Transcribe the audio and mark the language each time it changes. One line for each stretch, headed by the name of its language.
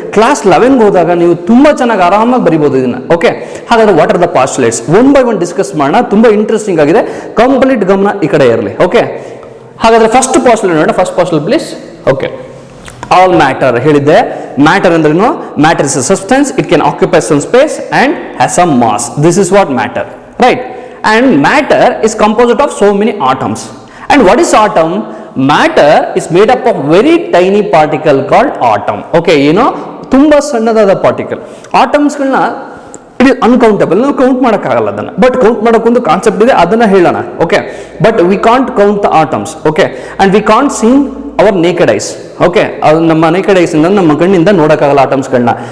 Kannada: Class 11 ಹೋದಾಗ ನೀವು ತುಂಬಾ ಚೆನ್ನಾಗಿ ಆರಾಮಾಗಿ ಬರಿಬಹುದು ಇದನ್ನ. ಓಕೆ, ಹಾಗಾದ್ರೆ
English: what are the postulates one by one
Kannada: discuss ಮಾಡೋಣ. ತುಂಬಾ ಇಂಟ್ರೆಸ್ಟಿಂಗ್ ಆಗಿದೆ, ಕಂಪ್ಲೀಟ್ ಗಮನ ಈ ಕಡೆ ಇರಲಿ. ಓಕೆ, ಹಾಗಾದ್ರೆ ಫಸ್ಟ್ ಪಾಸ್ಟುಲೇಟ್ ನೋಡೋಣ. First postulate please. Okay, all matter ಹೇಳಿದ್ದೆ. ಮ್ಯಾಟರ್ ಅಂದ್ರೇನು?
English: Matter is a substance, it can occupy some space and has some mass. This is what matter, right? And matter is composed of so many atoms. And what is atom? Matter is made up of very tiny particle called atom. Okay, you know,
Kannada: ತುಂಬಾ ಸಣ್ಣದಾದ particle. ಆಟಮ್ಸ್ಗಳನ್ನ
English: it is uncountable,
Kannada: ನಾವು count ಮಾಡೋಕ್ಕಾಗಲ್ಲ ಅದನ್ನ. But count ಮಾಡೋಕ್ಕೊಂದು concept ಇದೆ, ಅದನ್ನ ಹೇಳೋಣ. Okay,
English: But we can't count the atoms.
Kannada: Okay,
English: And we can't seen our naked eyes.
Kannada: Okay, ಅದು ನಮ್ಮ ನೇಕೆಡ್ ಐಸ್ ಇಂದ ನಮ್ಮ ಕಣ್ಣಿಂದ ನೋಡೋಕ್ಕಾಗಲ್ಲ ಆಟಮ್ಸ್ಗಳನ್ನ.